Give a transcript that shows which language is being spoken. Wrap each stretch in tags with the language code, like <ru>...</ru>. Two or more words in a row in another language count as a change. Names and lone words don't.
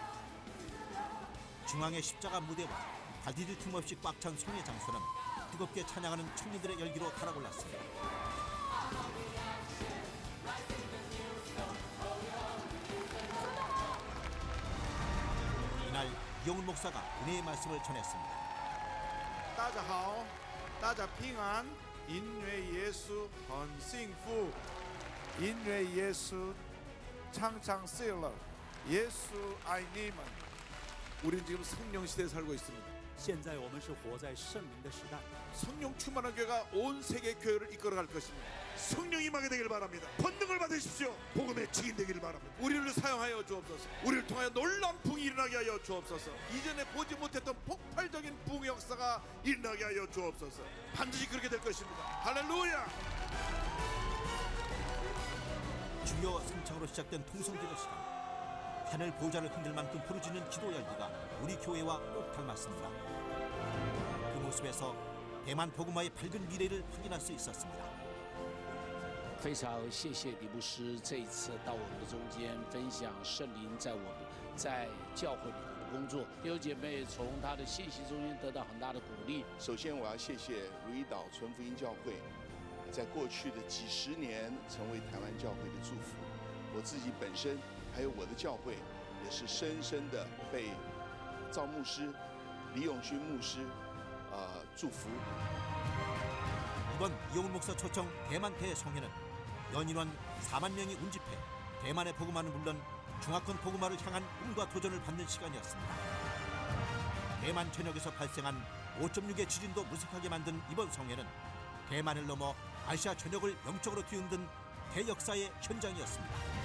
<ko>중앙의 십자가 무대와 발디딜 틈 없이 꽉 찬 성회 장소는 뜨겁게 찬양하는 청년들의 열기로 달아올랐습니다. 이날 이영훈 목사가 은혜의 말씀을 전했습니다.</ko> <zh>大家好，大家平安，因为耶稣很幸福，因为耶稣常常喜乐，耶稣爱你们。</zh> <ko>우리는 지금 성령 시대에 살고 있습니다.</ko> <zh>现在我们是活在圣灵的时代，</zh> <ko>성령 충만한 교회가 온 세계 교회를 이끌어갈 것입니다. 성령 임하게 되길 바랍니다. 권능을 받으십시오. 복음의 증인 되기를 바랍니다. 우리를 사용하여 주옵소서. 우리를 통하여 놀라운 부흥이 일어나게 하여 주옵소서. 이전에 보지 못했던 폭발적인 부흥 역사가 일어나게 하여 주옵소서. 반드시 그렇게 될 것입니다. 할렐루야. 주여 성창으로 시작된 통성기도 시간. 하늘 보좌를 흔들 만큼 부르짖는 기도 열기가 우리 교회와 꼭 닮았습니다. 그 모습에서 대만 복음화의 밝은 미래를 확인할 수 있었습니다.</ko> <zh>非常谢谢李牧师这一次到我们的中间分享圣灵在我们在教会里头的工作，弟兄姐妹从他的信息中间得到很大的鼓励。首先，我要谢谢如意岛纯福音教会，在过去的几十年成为台湾教会的祝福。我自己本身还有我的教会，也是深深的被赵牧师、李永勋牧师祝福。</zh> <ko>이번 이영훈 목사 초청 대만 대성회는 연인원 4만 명이 운집해 대만의 복음화는 물론 중화권 복음화를 향한 꿈과 도전을 받는 시간이었습니다. 대만 전역에서 발생한 5.6의 지진도 무색하게 만든 이번 성회는 대만을 넘어 아시아 전역을 영적으로 뒤흔든 대역사의 현장이었습니다.</ko>